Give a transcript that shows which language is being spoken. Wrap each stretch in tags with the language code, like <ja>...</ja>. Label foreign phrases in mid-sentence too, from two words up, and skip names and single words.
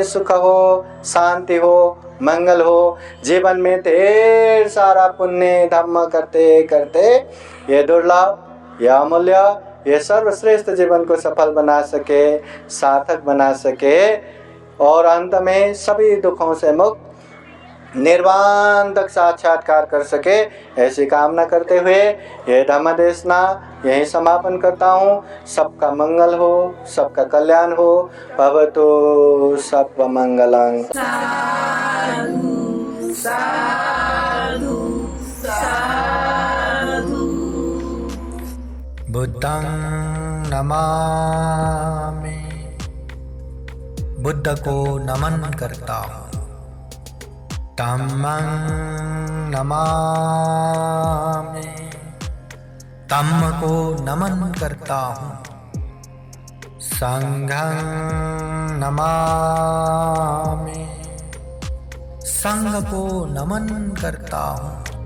<hi>सुख हो, शांति हो, मंगल हो, जीवन में ढेर सारा पुण्य धम्म करते करते ये दुर्लभ, यह अमूल्य, ये सर्वश्रेष्ठ जीवन को सफल बना सके, सार्थक बना सके और अंत में सभी दुखों से मुक्त निर्वाण तक साक्षात्कार कर सके, ऐसी कामना करते हुए ये धम्म देशना यहीं समापन करता हूँ। सबका मंगल हो, सबका कल्याण हो।</hi> <sa>भवतु सर्वमंगलं।</sa> <pi>साधु साधु साधु। बुद्धं नमामि,</pi> <hi>बुद्ध को नमन करता हूँ।</hi> <pi>धम्मं नमामि,</pi> <hi>धम्म को नमन करता हूँ।</hi> <pi>संघं नमामि,</pi> <hi>संघ को नमन करता हूँ।</hi>